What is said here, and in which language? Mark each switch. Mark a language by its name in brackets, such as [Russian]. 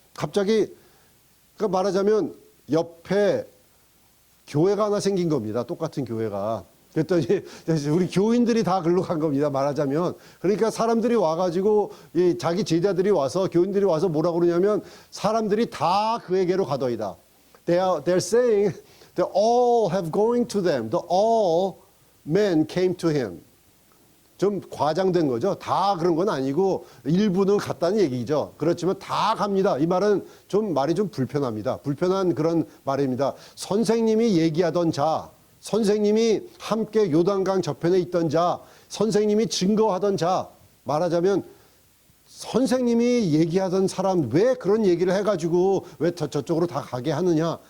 [Korean] 갑자기 그러니까 말하자면 옆에 교회가 하나 생긴 겁니다. 똑같은 교회가. 그랬더니 우리 교인들이 다 글로 간 겁니다. 말하자면. 그러니까 사람들이 와가지고 자기 제자들이 와서 교인들이 와서 뭐라고 그러냐면 사람들이 다 그에게로 가더이다. [English] They're saying that all have going to them. The all men came to him. [Korean] 좀 과장된 거죠. 다 그런 건 아니고 일부는 갔다는 얘기죠. 그렇지만 다 갑니다. 이 말은 말이 좀 불편합니다. 불편한 그런 말입니다. 선생님이 얘기하던 자, 선생님이 함께 요단강 저편에 있던 자, 선생님이 증거하던 자, 말하자면 선생님이 얘기하던 사람 왜 그런 얘기를 해가지고 왜 저쪽으로 다 가게 하느냐.